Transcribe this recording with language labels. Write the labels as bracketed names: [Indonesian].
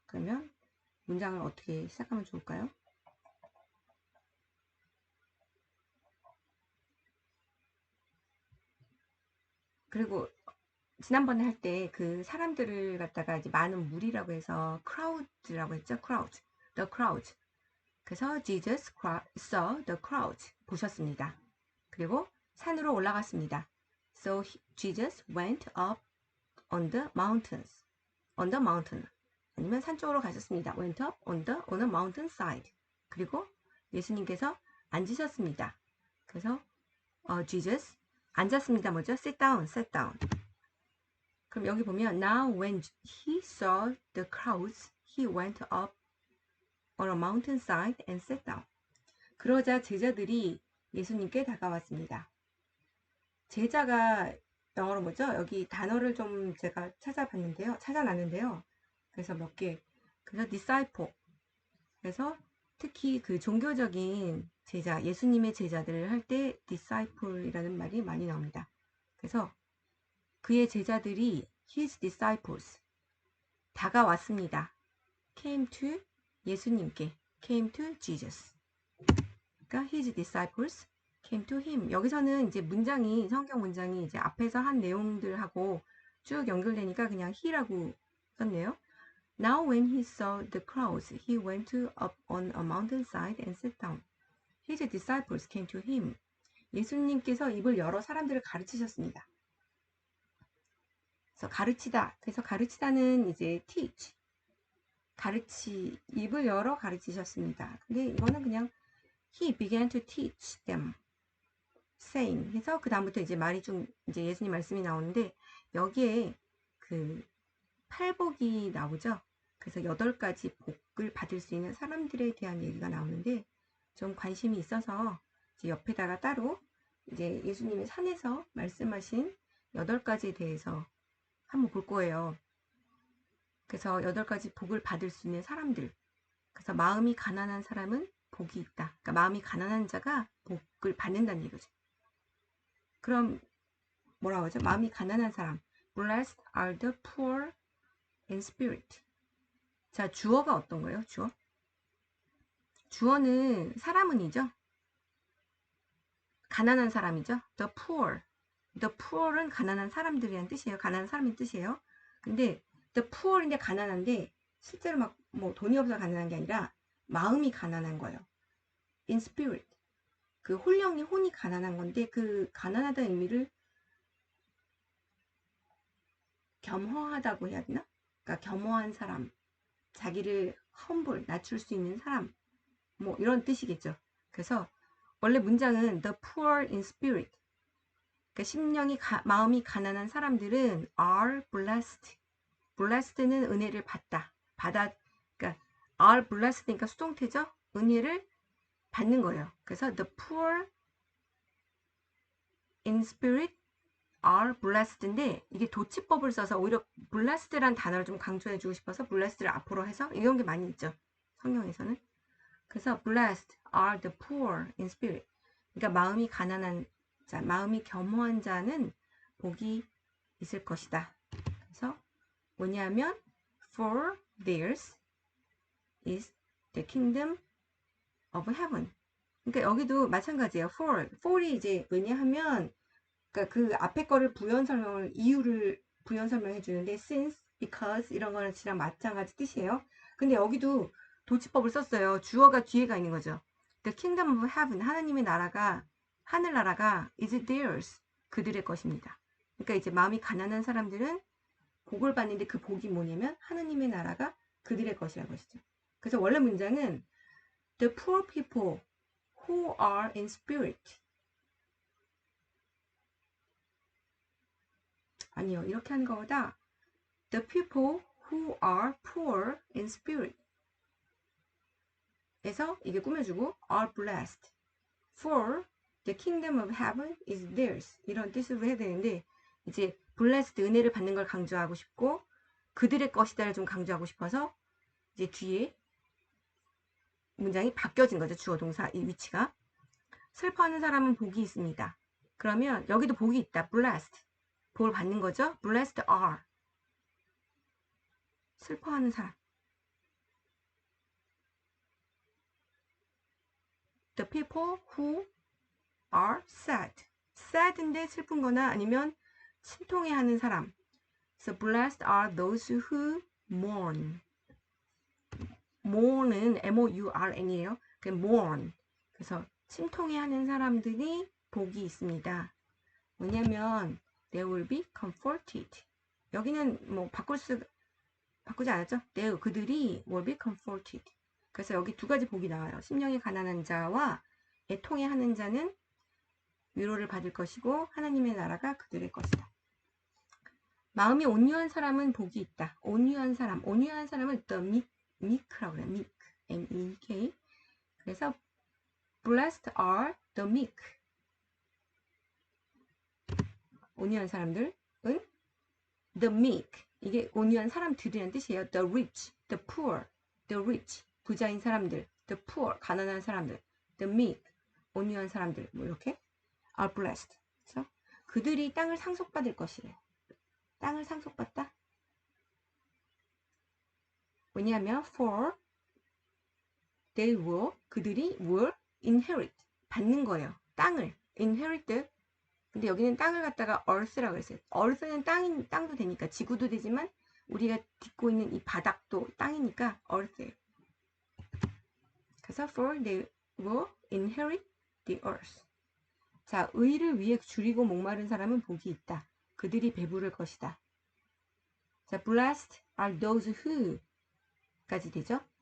[Korean] 그러면 문장을 어떻게 시작하면 좋을까요? 그리고 지난번에 할 때 그 사람들을 갖다가 이제 많은 무리라고 해서 crowd라고 했죠? [English] the crowd. 그래서 Jesus saw the crowd. [Korean] 보셨습니다. 그리고 산으로 올라갔습니다. [English] So Jesus went up on the mountains. on the mountain. [Korean] 아니면 산 쪽으로 가셨습니다. [English] went up on a mountain side. [Korean] 그리고 예수님께서 앉으셨습니다. 그래서 Jesus 앉았습니다. [English] 뭐죠? sit down. 그럼 여기 보면 now when he saw the crowds, he went up on a mountainside and sat down. [Korean] 그러자 제자들이 예수님께 다가왔습니다. 제자가 영어로 뭐죠? 여기 단어를 좀 제가 찾아놨는데요. 그래서 몇 개. 그래서 disciple. 그래서 특히 그 종교적인 제자, 예수님의 제자들을 할 때 disciple이라는 말이 많이 나옵니다. 그래서 그의 제자들이 his disciples 다가왔습니다. [English] came to 예수님께 came to Jesus. 그러니까 his disciples came to him. [Korean] 여기서는 이제 성경 문장이 이제 앞에서 한 내용들하고 쭉 연결되니까 그냥 he라고 썼네요. [English] Now when he saw the crowds, he went up on a mountainside and sat down. His disciples came to him. [Korean] 예수님께서 입을 열어 사람들을 가르치셨습니다. 그래서 가르치다. 그래서 가르치다는 이제 teach. 입을 열어 가르치셨습니다. [English] 근데 이거는 그냥 he began to teach them. [Korean] saying 해서 그 다음부터 이제 말이 좀 이제 예수님 말씀이 나오는데 여기에 그 팔복이 나오죠. 그래서 8가지 복을 받을 수 있는 사람들에 대한 얘기가 나오는데 좀 관심이 있어서 이제 옆에다가 따로 이제 예수님이 산에서 말씀하신 8가지에 대해서 한번 볼 거예요. 그래서 8가지 복을 받을 수 있는 사람들. 그래서 마음이 가난한 사람은 복이 있다. 그러니까 마음이 가난한 자가 복을 받는다는 얘기죠. 그럼 뭐라고 하죠? 마음이 가난한 사람. [English] Blessed are the poor in spirit. [Korean] 자, 주어가 어떤 거예요? 주어는 사람은이죠. 가난한 사람이죠. The poor. The poor은 가난한 사람들이란 뜻이에요. 가난한 사람인 뜻이에요. 근데 the poor인데 가난한데 실제로 막 뭐 돈이 없어서 가난한 게 아니라 마음이 가난한 거예요. [English] In spirit. [Korean] 그 혼이 가난한 건데 그 가난하다는 의미를 겸허하다고 해야 되나? 그러니까 겸허한 사람, 자기를 낮출 수 있는 사람, 뭐 이런 뜻이겠죠. [English] 그래서 원래 문장은 the poor in spirit. [Korean] 그러니까 마음이 가난한 사람들은 are blessed. blessed는 은혜를 그러니까 are blessed 니까 수동태죠. 은혜를 받는 거예요. 그래서 the poor in spirit are blessed 인데 이게 도치법을 써서 오히려 blessed란 단어를 좀 강조해주고 싶어서 blessed를 앞으로 해서 이런 게 많이 있죠. 성경에서는. [English] 그래서 blessed are the poor in spirit. [Korean] 그러니까 마음이 가난한 자, 마음이 겸허한 자는 복이 있을 것이다. [English] 그래서 뭐냐면 for theirs is the kingdom of heaven. [Korean] 그러니까 여기도 마찬가지예요. for이 이제 왜냐하면 그러니까 그 앞에 거를 이유를 부연 설명해 주는데 since, because 이런 거랑 마찬가지 뜻이에요. 근데 여기도 도치법을 썼어요. 주어가 뒤에가 있는 거죠. [English] The kingdom of heaven, 하나님의 나라가 하늘나라가 is theirs, 그들의 것입니다. [Korean] 그러니까 이제 마음이 가난한 사람들은 복을 받는데 그 복이 뭐냐면 하느님의 나라가 그들의 것이라는 것이죠. [English] 그래서 원래 문장은 the poor people who are in spirit. 아니요, 이렇게 하는 것보다 the people who are poor in spirit 에서 이게 꾸며주고 are blessed for The kingdom of heaven is theirs. [Korean] 이런 뜻으로 해야 되는데 이제 blessed 은혜를 받는 걸 강조하고 싶고 그들의 것이다를 좀 강조하고 싶어서 이제 뒤에 문장이 바뀌어진 거죠. 주어 동사 이 위치가. 슬퍼하는 사람은 복이 있습니다. 그러면 여기도 복이 있다. [English] blessed. 복을 받는 거죠. blessed are. [Korean] 슬퍼하는 사람. [English] The people who are sad. [Korean] sad인데 슬픈 거나 아니면 심통해하는 사람. [English] So blessed are those who mourn. [Korean] mourn은 M-O-U-R-N이에요. [English] 그 mourn. [Korean] 그래서 심통해하는 사람들이 복이 있습니다. [English] 뭐냐면 they will be comforted. [Korean] 여기는 뭐 바꾸지 않았죠? [English] 그들이 will be comforted. [Korean] 그래서 여기 두 가지 복이 나와요. 심령이 가난한 자와 애통해하는 자는 위로를 받을 것이고 하나님의 나라가 그들의 것이다. 마음이 온유한 사람은 복이 있다. 온유한 사람은 the meek 라고 그래요. [English] meek, M-E-K. 그래서 blessed are the meek. [Korean] 온유한 사람들은 the meek. 이게 온유한 사람들이라는 뜻이에요. [English] the rich, the poor, the rich. 부자인 사람들, the poor, 가난한 사람들, the meek, 온유한 사람들, 뭐 이렇게 are blessed. [Korean] 그래서 그들이 땅을 상속받을 것이래요. 땅을 상속받다? [English] 왜냐하면 for they will, 그들이 will inherit, 받는 거예요. [Korean] 땅을 inherit. 근데 여기는 땅을 갖다가 earth라고 했어요. earth는 땅도 되니까 지구도 되지만 우리가 딛고 있는 이 바닥도 땅이니까 earth예요. [English] 그래서 for they will inherit the earth. [Korean] 자, 의를 위해 줄이고 목마른 사람은 복이 있다. 그들이 배부를 것이다. [English] 자, blessed are those who 까지 되죠.